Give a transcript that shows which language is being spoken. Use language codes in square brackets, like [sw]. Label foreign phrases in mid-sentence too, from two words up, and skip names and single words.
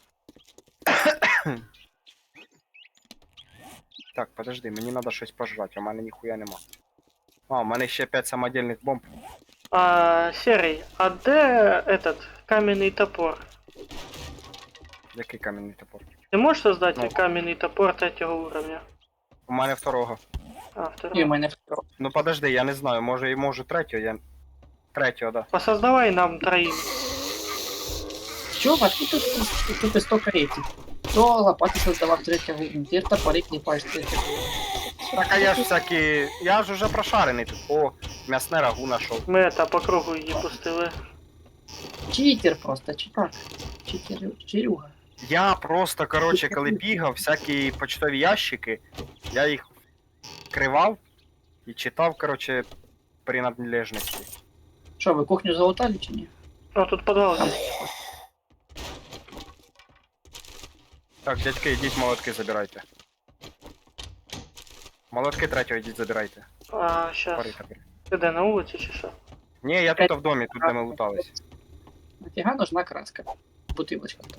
[uk] Так, подожди, мені треба щось пожрати, у мене ніхуя нема. А, у мене ще 5 самодельних бомб. [ru] Серый, а где этот каменный топор? [uk] Який кам'яний топор? [ru] Ты можешь создать Ну. каменный топор третьего уровня? [uk] У мене второго. А, І у [ru] второго. [uk] мене второ. Ну подожди, я не знаю, може і можу третього, я... Третього, да. [ru] Посоздавай нам троим. Що, а тут столько этих. [uk] То лопати создавав третього, тепер топори кліпаєш третього. Так, а я ж всякі... Я ж уже прошарений тут. О, м'ясне рагу нашов. [ru] Мы это по кругу її пустили. [uk] Читер просто, чи так? Чирюга. Я просто, короче, коли бігав, всякі почтові ящики, я їх кривав і читав, короче, принадлежності. Що, ви кухню залутали чи ні? [ru] О, тут подвал есть. [uk] Так, дядьки, йдіть молотки забирайте. Молотки третього йдіть забирайте. [ru] Сейчас. [uk] Пари, тепер. Ти де, на вулиці чи що? Ні, я тут в домі, тут де ми лутались. Нафіга нужна краска? Бутилочка така.